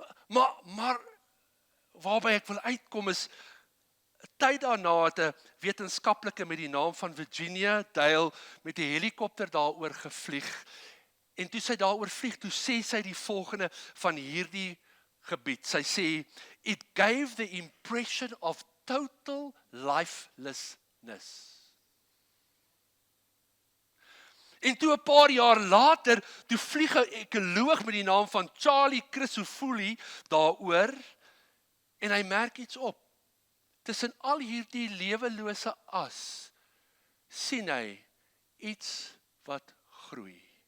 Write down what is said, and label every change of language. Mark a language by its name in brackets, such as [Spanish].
[Afrikaans] Maar waarby ek wil uitkom is, 'n tyd daarna het 'n wetenskaplike met die naam van Virginia Dale met 'n helikopter daaroor gevlieg. En toe sy daaroor vlieg, toe sê sy die volgende van hierdie gebied. Sy sê, [English] it gave the impression of total lifelessness. [Afrikaans] En toe 'n paar jaar later, toe vlieg 'n ekoloog met die naam van Charlie Crisafulli daaroor, en hy merk iets op. Tussen al hierdie lewelose as, sien hy iets wat groei.